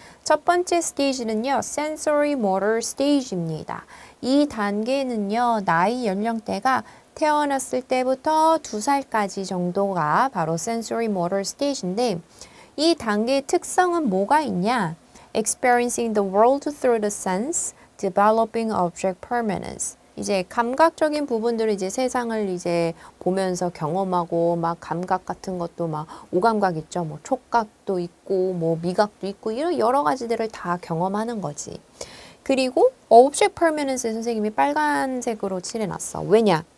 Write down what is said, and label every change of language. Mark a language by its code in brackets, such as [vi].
[ko] 첫 번째 스테이지는요, sensory motor stage입니다. 이 단계는요, 나이 연령대가 태어났을 때부터 2살까지 정도가 바로 sensory motor stage인데, 이 단계의 특성은 뭐가 있냐? [en] experiencing the world through the sense, developing object permanence. [ko] 이제 감각적인 부분들을 이제 세상을 이제 보면서 경험하고 막 감각 같은 것도 막 오감각 있죠. 뭐 촉각도 있고 뭐 미각도 있고 이런 여러 가지들을 다 경험하는 거지. 그리고 object permanence 선생님이 빨간색으로 칠해놨어. 왜냐?